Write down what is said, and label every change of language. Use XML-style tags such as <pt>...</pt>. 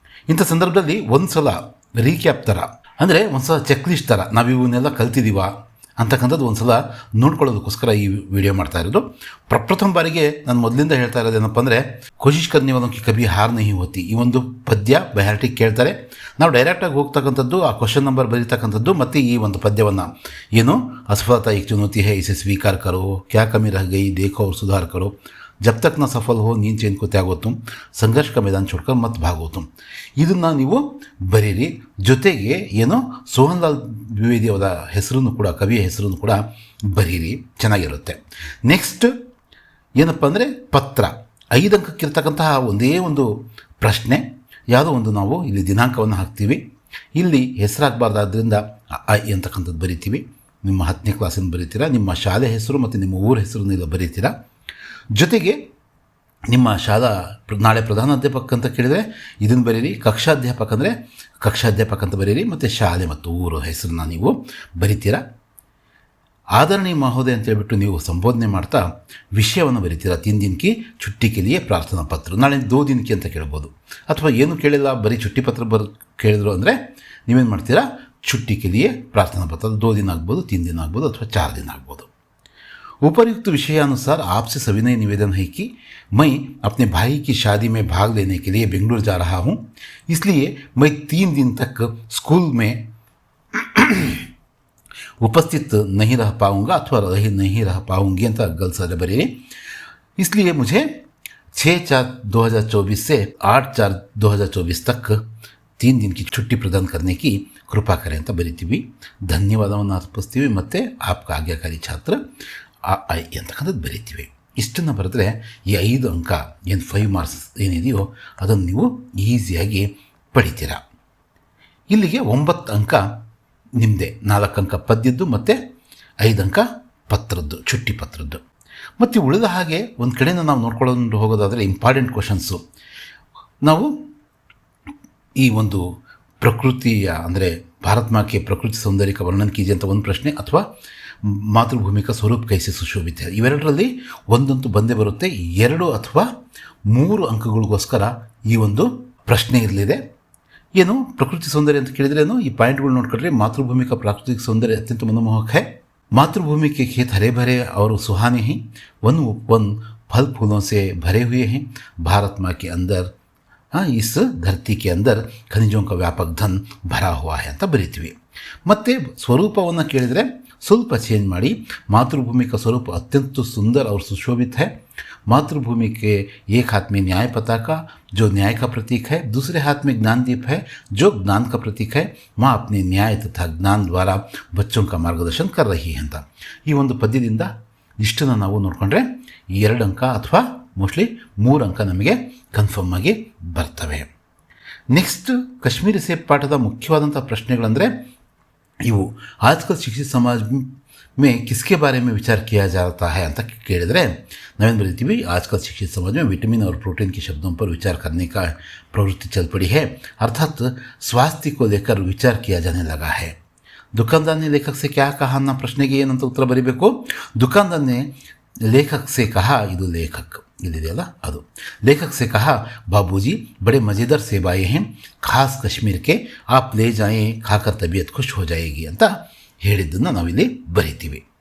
<kn>ಇಂಥ ಸಂದರ್ಭದಲ್ಲಿ ಒಂದು ಸಲ ರೀಕ್ಯಾಪ್ ಥರ, ಅಂದರೆ ಒಂದು ಸಲ ಚೆಕ್ ಲಿಸ್ಟ್ ಥರ ನಾವು ಇವನ್ನೆಲ್ಲ ಕಲ್ತಿದ್ದೀವ ಅಂತಕ್ಕಂಥದ್ದು ಒಂದು ಸಲ ನೋಡ್ಕೊಳ್ಳೋದಕ್ಕೋಸ್ಕರ ಈ ವಿಡಿಯೋ ಮಾಡ್ತಾ ಇರೋದು. ಪ್ರಪ್ರಥಮ ಬಾರಿಗೆ ನಾನು ಮೊದಲಿಂದ ಹೇಳ್ತಾ ಇರೋದೇನಪ್ಪ ಅಂದರೆ,</kn> <hi>ಕೋಶಿಶ್ ಕರ್ನಿ ವಾಲೋಂ ಕಿ ಕಭಿ ಹಾರ್ ನಹೀ ಹೋತಿ,</hi> <kn>ಈ ಒಂದು ಪದ್ಯ ಬೈಹಾರ್ಟಿಗೆ ಕೇಳ್ತಾರೆ. ನಾವು ಡೈರೆಕ್ಟಾಗಿ ಹೋಗ್ತಕ್ಕಂಥದ್ದು ಆ ಕ್ವಶನ್ ನಂಬರ್ ಬರೀತಕ್ಕಂಥದ್ದು ಮತ್ತು ಈ ಒಂದು ಪದ್ಯವನ್ನು ಏನು</kn> <hi>असफलता एक चुनौती है इसे स्वीकार करो, क्या कमी रह गई देखो और सुधार करो, जब तक न सफल हो नींद चैन को त्यागो तुम, ಸಂಘರ್ಷ का मैदान छोड़कर मत भागो तुम.</hi> <kn>ಇದನ್ನು ನೀವು ಬರೀರಿ. ಜೊತೆಗೆ ಏನು ಸೋಹನ್ ಲಾಲ್ ದ್ವಿವೇದಿ ಅವರ ಹೆಸರನ್ನು ಕೂಡ, ಕವಿಯ ಹೆಸರನ್ನು ಕೂಡ ಬರೀರಿ, ಚೆನ್ನಾಗಿರುತ್ತೆ. ನೆಕ್ಸ್ಟ್ ಏನಪ್ಪ ಅಂದರೆ ಪತ್ರ, 5 ಅಂಕಕ್ಕಿರ್ತಕ್ಕಂತಹ ಒಂದೇ ಒಂದು ಪ್ರಶ್ನೆ, ಯಾವುದೋ ಒಂದು ನಾವು ಇಲ್ಲಿ ದಿನಾಂಕವನ್ನು ಹಾಕ್ತೀವಿ, ಇಲ್ಲಿ ಹೆಸರಾಗಬಾರ್ದಾದ್ರಿಂದ ಐ ಅಂತಕ್ಕಂಥದ್ದು ಬರಿತೀವಿ. ನಿಮ್ಮ 10ನೇ ಕ್ಲಾಸಿನ ಬರೀತೀರಾ, ನಿಮ್ಮ ಶಾಲೆ ಹೆಸರು ಮತ್ತು ನಿಮ್ಮ ಊರ ಹೆಸರನ್ನು ಇಲ್ಲ ಬರೀತೀರಾ. ಜೊತೆಗೆ ನಿಮ್ಮ ಶಾಲಾ ನಾಳೆ ಪ್ರಧಾನಾಧ್ಯಾಪಕ ಅಂತ ಕೇಳಿದರೆ ಇದನ್ನು ಬರೀರಿ, ಕಕ್ಷಾಧ್ಯಾಪಕ ಅಂದರೆ ಕಕ್ಷಾಧ್ಯಾಪಕ ಅಂತ ಬರೀರಿ, ಮತ್ತು ಶಾಲೆ ಮತ್ತು ಊರ ಹೆಸರನ್ನ ನೀವು ಬರಿತೀರಾ. ಆದರಣೀಯ ಮಹೋದಯ ಅಂತ ಹೇಳ್ಬಿಟ್ಟು ನೀವು ಸಂಬೋಧನೆ ಮಾಡ್ತಾ ವಿಷಯವನ್ನು ಬರಿತೀರಾ.</kn> <hi>3 दिन की छुट्टी के लिए ಪ್ರಾರ್ಥನಾ ಪತ್ರ,</hi> <kn>ನಾಳೆ</kn> <hi>2 दिन की</hi> <kn>ಅಂತ ಕೇಳ್ಬೋದು. ಅಥವಾ ಏನು ಕೇಳಿಲ್ಲ, ಬರೀ ಚುಟ್ಟಿ ಪತ್ರ ಕೇಳಿದ್ರು ಅಂದರೆ ನೀವೇನು ಮಾಡ್ತೀರಾ,</kn> <hi>छुट्टी के लिए प्रार्थना पत्र 2 दिन</hi> <kn>ಆಗ್ಬೋದು, 3 दिन ಆಗ್ಬೋದು, ಅಥವಾ 4 दिन ಆಗ್ಬೋದು.</kn> <hi>उपयुक्त विषयानुसार आपसे सविनय निवेदन है कि मैं अपने भाई की शादी में भाग लेने के लिए बेंगलुरु जा रहा हूँ, इसलिए मैं 3 दिन तक स्कूल में उपस्थित नहीं रह पाऊँगा अथवा नहीं रह पाऊँगी</hi> <kn>ಅಂತ</kn> <hi>गलत बरीरी. इसलिए मुझे 6/4/2024 से 8/4/2024 तक 3 दिन की छुट्टी प्रदान करने की कृपा करें</hi> <kn>ಅಂತ ಬರಿತೀವಿ. ಧನ್ಯವಾದವನ್ನು ಅರ್ಪಿಸ್ತೀವಿ ಮತ್ತು</kn> <hi>ಆಪ್ಕ ಆಜ್ಞಾಕಾರಿ ಛಾತ್ರ</hi> <kn>ಐ ಅಂತಕ್ಕಂಥದ್ದು ಬರಿತೀವಿ. ಇಷ್ಟನ್ನು ಬರೆದ್ರೆ ಈ 5 ಅಂಕ ಏನು 5 ಮಾರ್ಕ್ಸ್ ಏನಿದೆಯೋ ಅದನ್ನು ನೀವು ಈಸಿಯಾಗಿ ಪಡಿತೀರ. ಇಲ್ಲಿಗೆ 9 ಅಂಕ ನಿಮ್ಮದೇ, 4 ಅಂಕ ಪದ್ಯದ್ದು ಮತ್ತು 5 ಅಂಕ ಪತ್ರದ್ದು, ಚುಟ್ಟಿ ಪತ್ರದ್ದು. ಮತ್ತು ಉಳಿದ ಹಾಗೆ ಒಂದು ಕಡೆಯಿಂದ ನಾವು ನೋಡ್ಕೊಂಡು ಹೋಗೋದಾದರೆ ಇಂಪಾರ್ಟೆಂಟ್ ಕ್ವಶನ್ಸು, ನಾವು ಈ ಒಂದು ಪ್ರಕೃತಿಯ ಅಂದರೆ ಭಾರತ್ ಮಾಕೆ ಪ್ರಕೃತಿ ಸೌಂದರ್ಯ</kn> <hi>का वर्णन कीजिए</hi> <kn>ಅಂತ ಒಂದು ಪ್ರಶ್ನೆ, ಅಥವಾ ಮಾತೃಭೂಮಿ का ಸ್ವರೂಪ ಕೈಸೆ ಸುಶೋಭಿತ, ಇವೆರಡರಲ್ಲಿ ಒಂದಂತೂ ಬಂದೇ ಬರುತ್ತೆ. 2 ಅಥವಾ 3 ಅಂಕಗಳಿಗೋಸ್ಕರ ಈ ಒಂದು ಪ್ರಶ್ನೆ ಇರಲಿದೆ. ಏನು ಪ್ರಕೃತಿ ಸೌಂದರ್ಯ ಅಂತ ಕೇಳಿದ್ರೇನು, ಈ ಪಾಯಿಂಟ್ಗಳು ನೋಡ್ಕೊಂಡ್ರೆ</kn> <hi>ಮಾತೃಭೂಮಿ का प्राकृतिक सौंदर्य अत्यंत मनमोहक है, मातृभूमि के खेत हरे भरे और सुहाने हैं, वन उपवन फल फूलों से भरे हुए हैं, भारत माँ के अंदर इस धरती के अंदर ಖನಿಜೋं का व्यापक धन भरा हुआ है</hi> <kn>ಅಂತ ಬರೀತೀವಿ. ಮತ್ತು ಸ್ವರೂಪವನ್ನು ಕೇಳಿದರೆ ಸ್ವಲ್ಪ ಚೇಂಜ್ ಮಾಡಿ,</kn> <hi>मातृभूमि का स्वरूप अत्यंत सुंदर और सुशोभित है, मातृभूमि के एक हाथ में न्याय पताका जो न्याय का प्रतीक है, दूसरे हाथ में ज्ञानदीप है जो ज्ञान का प्रतीक है, माँ अपने न्याय तथा ज्ञान द्वारा बच्चों का मार्गदर्शन कर रही है</hi> <kn>ಅಂತ ಈ ಒಂದು ಪದ್ಯದಿಂದ ಇಷ್ಟನ್ನು ನಾವು ನೋಡಿಕೊಂಡ್ರೆ 2 ಅಂಕ ಅಥವಾ ಮೋಸ್ಟ್ಲಿ 3 ಅಂಕ ನಮಗೆ ಕನ್ಫರ್ಮ್ ಆಗಿ ಬರ್ತವೆ. ನೆಕ್ಸ್ಟ್ ಕಾಶ್ಮೀರಿ ಸೇಬ್ ಪಾಠದ ಮುಖ್ಯವಾದಂಥ ಪ್ರಶ್ನೆಗಳಂದರೆ ಇವು.</kn> <hi>ಆಜ್ಕಲ್ ಶಿಕ್ಷಿತ ಸಮಾಜ ಮೇ ಕಿಸ್ಕೆ ಬಾರೆ ಮೇ ವಿಚಾರ ಕಿಯಾ ಜಾತಾ है</hi> <kn>ಅಂತ ಕೇಳಿದರೆ ನಾವೇನು ಬರೀತೀವಿ,</kn> <hi>आजकल शिक्षित समाज में विटामिन और प्रोटीन के शब्दों पर विचार करने का प्रवृत्ति चल पड़ी है, अर्थात स्वास्थ्य को लेकर विचार किया जाने लगा है. दुकानदार ने लेखक से क्या कहा</hi> <kn>ಅನ್ನೋ ಪ್ರಶ್ನೆಗೆ ಏನಂತ ಉತ್ತರ ಬರೀಬೇಕು.</kn> <hi>दुकानदार ने लेखक से कहा,</hi> <kn>ಇದು</kn> <hi>लेखक</hi> <kn>ಇದಿದೆಯಲ್ಲ ಅದು,</kn> <hi>लेखक से कहा बाबूजी बड़े मज़ेदार सेब आए हैं, खास कश्मीर के, आप ले जाएं, खाकर तबीयत खुश हो जाएगी</hi> <kn>ಅಂತ ಹೇಳಿದ್ದನ್ನು ನಾವಿಲ್ಲಿ ಬರೀತೀವಿ.</kn>